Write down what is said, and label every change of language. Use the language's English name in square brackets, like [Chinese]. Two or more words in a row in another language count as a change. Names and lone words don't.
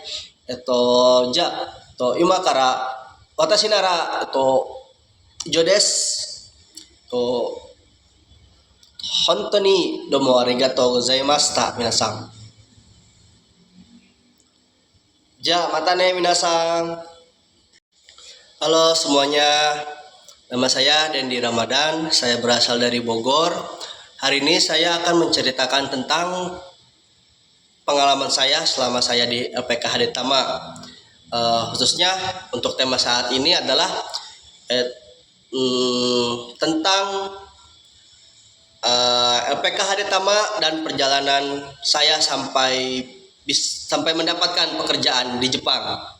[Japanese] じゃあ、今から私なら、以上です。本当にどうもありがとうございました、皆さん。じゃあ、またね、皆さん。 [Indonesian] Halo semuanya, nama saya Dendi Ramadan, saya berasal dari Bogor. Hari ini saya akan menceritakan tentang pengalaman saya selama saya di LPK Hadetama. Khususnya untuk tema saat ini adalah tentang LPK Hadetama dan perjalanan saya sampai mendapatkan pekerjaan di Jepang.